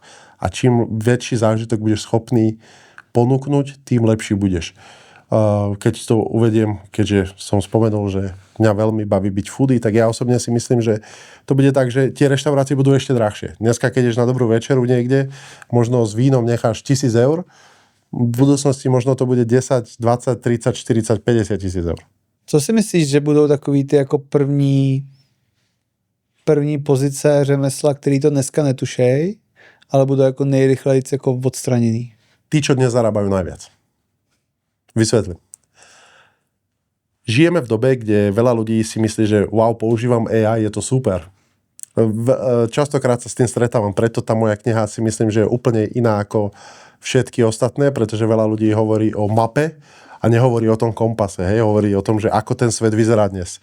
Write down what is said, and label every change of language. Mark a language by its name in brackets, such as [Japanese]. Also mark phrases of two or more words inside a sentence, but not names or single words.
[Slovak] A čím väčší zážitok budeš schopný ponúknuť, tým lepší budeš. Keď to uvediem, keďže som spomenul, že mňa veľmi baví byť foodie, tak ja osobne si myslím, že to bude tak, že tie reštaurácie budú ešte drahšie. Dneska, keď ideš na dobrú večeru niekde, možno s vínom necháš 1,000 eur, v budúcnosti možno to bude 10, 20, 30, 40, 50 tisíc eur. [Czech] Co si myslíš, že budou takový ty jako první pozice řemesla, který to dneska netušej, ale budou jako nejrychleji jako odstraněný? [Slovak] Tí, čo dnes zarábajú najviac. Vysvetlím. Žijeme v dobe, kde veľa ľudí si myslí, že wow, používam AI, je to super. Častokrát sa s tým stretávam, preto tá moja kniha si myslím, že je úplne iná ako všetky ostatné, pretože veľa ľudí hovorí o mape a nehovorí o tom kompase, hovorí o tom, že ako ten svet vyzerá dnes.